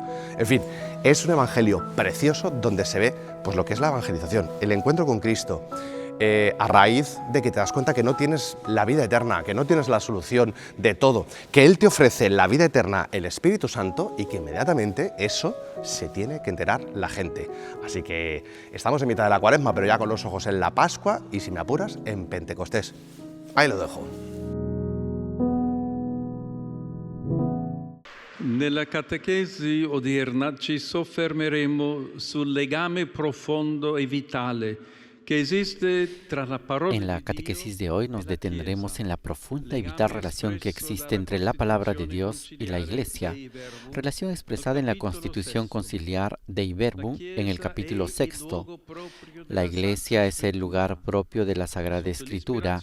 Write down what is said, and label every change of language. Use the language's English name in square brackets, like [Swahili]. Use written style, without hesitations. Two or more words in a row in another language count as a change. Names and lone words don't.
[Spanish] En fin, es un evangelio precioso donde se ve pues lo que es la evangelización, el encuentro con Cristo, a raíz de que te das cuenta que no tienes la vida eterna, que no tienes la solución de todo, que Él te ofrece la vida eterna, el Espíritu Santo, y que inmediatamente eso se tiene que enterar la gente. Así que estamos en mitad de la Cuaresma, pero ya con los ojos en la Pascua y, si me apuras, en Pentecostés. Ahí lo dejo. [Italian] Nella catechesi odierna ci soffermeremo sul legame profondo e vitale que existe tra la parola. [Spanish] En la catequesis de hoy nos detendremos en la profunda y vital relación que existe entre la palabra de Dios y la Iglesia, relación expresada en la Constitución Conciliar Dei Verbum en el capítulo 6. La Iglesia es el lugar propio de la Sagrada Escritura.